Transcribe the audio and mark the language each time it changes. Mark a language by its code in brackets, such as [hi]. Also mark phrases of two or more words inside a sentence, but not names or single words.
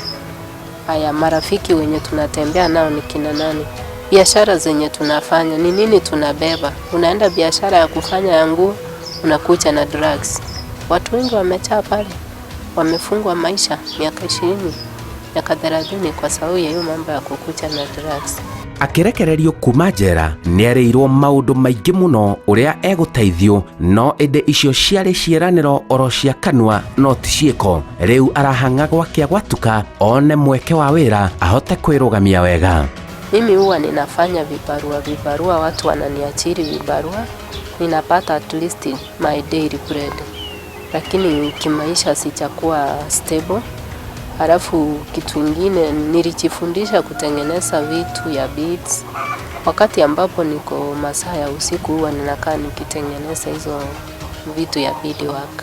[sw] Haya, marafiki wenye tunatembea nao ni kina nani? Biashara zenye tunafanya ni nini tunabeba? Unaenda biashara ya kufanya ya nguo, unakuja na drugs. Watu wengi wamechaa pale, wamefungwa maisha miaka 20, miaka 30 kwa sababu ya hiyo mambo ya kukuja na drugs. [ki] Akĩrekererio kuma njera nĩarĩirwo maũndũ maingĩ mũno ũrĩa egũteithio, no ĩndĩ icio ciarĩ ciĩranĩro oro cia kanua no ti ciĩko. Rĩu arahang'a gwake gwatuka one mweke wa wĩra ahote kwĩrũgamia wega. [sw] Mimi huwa ninafanya vibarua, watu wananiachiri vibarua, ninapata [en] at least my daily bread. [sw] Lakini kimaisha sijakuwa stable. Halafu kitu ingine nilijifundisha kutengeneza vitu ya beads. Wakati ambapo niko masaa ya usiku huwa ninakaa nikitengeneza hizo vitu ya beadwork.